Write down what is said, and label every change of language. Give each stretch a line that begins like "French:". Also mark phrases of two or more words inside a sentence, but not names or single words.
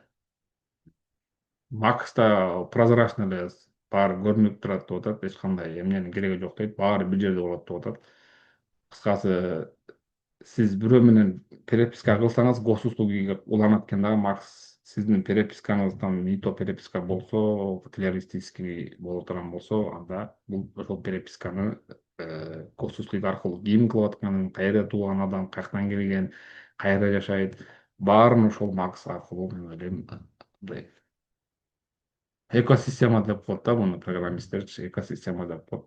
Kyrgyz: Макста прозрачный эле баары көрүнүп турат деп атат, эч кандай эмненин кереги жок дейт, баары бир жерде болот деп атат. Кыскасы, сиз бирөө менен переписка кылсаңыз госуслугиге уланат экен дагы. Макс сиздин перепискаңыз
Russian: там не то
Kyrgyz: переписка болсо, террористический боло турган болсо, анда бул ошол переписканы госуслуг аркылуу ким кылып атканын, каерде тууган адам, каяктан келген, каерде жашайт, баарын ошол Макс аркылуу мен ойлойм мындай экосистема деп коет да, муну программисттерчи экосистема деп коет.